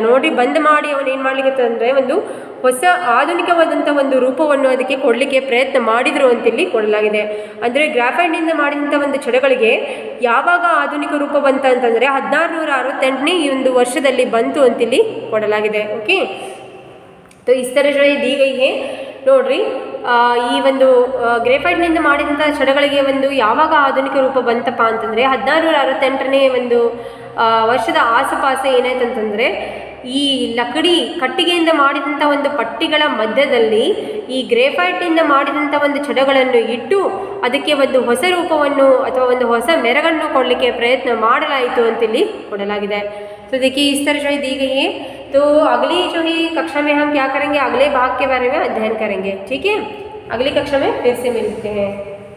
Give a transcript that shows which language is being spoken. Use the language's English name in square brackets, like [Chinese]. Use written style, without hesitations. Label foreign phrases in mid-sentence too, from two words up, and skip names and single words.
[Kannada] ನೋಡ್ರಿ, ಬಂದ್ ಮಾಡಿ ಅವನು ಏನು ಮಾಡ್ಲಿಕ್ಕೆ ಅಂದರೆ ಒಂದು ಹೊಸ ಆಧುನಿಕವಾದಂಥ ಒಂದು ರೂಪವನ್ನು ಅದಕ್ಕೆ ಕೊಡಲಿಕ್ಕೆ ಪ್ರಯತ್ನ ಮಾಡಿದರು ಅಂತೇಳಿ ಕೊಡಲಾಗಿದೆ. ಅಂದರೆ ಗ್ರಾಫೈಟ್ನಿಂದ ಮಾಡಿದಂಥ ಒಂದು ಚಡಗಳಿಗೆ ಯಾವಾಗ ಆಧುನಿಕ ರೂಪ ಬಂತ ಅಂತಂದರೆ 1668ನೇ ಈ ಒಂದು ವರ್ಷದಲ್ಲಿ ಬಂತು ಅಂತೇಳಿ ಕೊಡಲಾಗಿದೆ. ಓಕೆ, [Hindi] तो इस तरह जो दी गई है. [Kannada] ನೋಡ್ರಿ, ಈ ಒಂದು ಗ್ರೇಫೈಟ್ನಿಂದ ಮಾಡಿದಂಥ ಚಡಗಳಿಗೆ ಒಂದು ಯಾವಾಗ ಆಧುನಿಕ ರೂಪ ಬಂತಪ್ಪ ಅಂತಂದರೆ 1668ನೇ ಒಂದು ವರ್ಷದ ಆಸುಪಾಸು ಏನಾಯ್ತಂತಂದರೆ ಈ ಕಟ್ಟಿಗೆಯಿಂದ ಮಾಡಿದಂಥ ಒಂದು ಪಟ್ಟಿಗಳ ಮಧ್ಯದಲ್ಲಿ ಈ ಗ್ರೇಫೈಟ್ನಿಂದ ಮಾಡಿದಂಥ ಒಂದು ಚಡಗಳನ್ನು ಇಟ್ಟು ಅದಕ್ಕೆ ಒಂದು ಹೊಸ ರೂಪವನ್ನು ಅಥವಾ ಒಂದು ಹೊಸ ಮೆರಗನ್ನು ಕೊಡಲಿಕ್ಕೆ ಪ್ರಯತ್ನ ಮಾಡಲಾಯಿತು ಅಂತೇಳಿ ಕೊಡಲಾಗಿದೆ. [Hindi] तो देखिए, इस तरह जो है दी गई है. तो अगली जो है कक्षा में हम क्या करेंगे, अगले भाग के बारे में अध्ययन करेंगे. ठीक है, अगली कक्षा में फिर से मिलते हैं.